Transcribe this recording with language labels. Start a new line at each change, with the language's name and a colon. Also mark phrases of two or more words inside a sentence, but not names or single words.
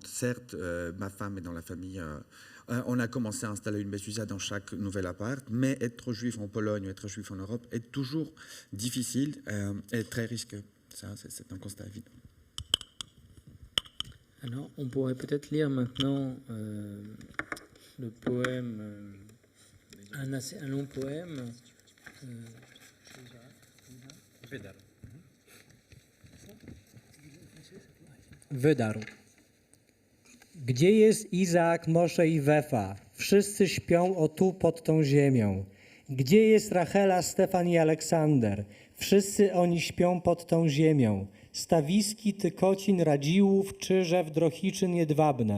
French: Certes, ma femme est dans la famille... on a commencé à installer une mezuzah dans chaque nouvel appart, mais être juif en Pologne ou être juif en Europe est toujours difficile et très risqué. Ça, c'est un constat évident. Alors, on pourrait peut-être lire maintenant le poème, un long poème
Polish: Wydarł. Gdzie jest Izaak, Mosze i Wefa? Wszyscy śpią o tu pod tą ziemią. Gdzie jest Rachela, Stefan i Aleksander? Wszyscy oni śpią pod tą ziemią. Stawiski, Tykocin, Radziłów, Czyżew, Drohiczyn, Jedwabne.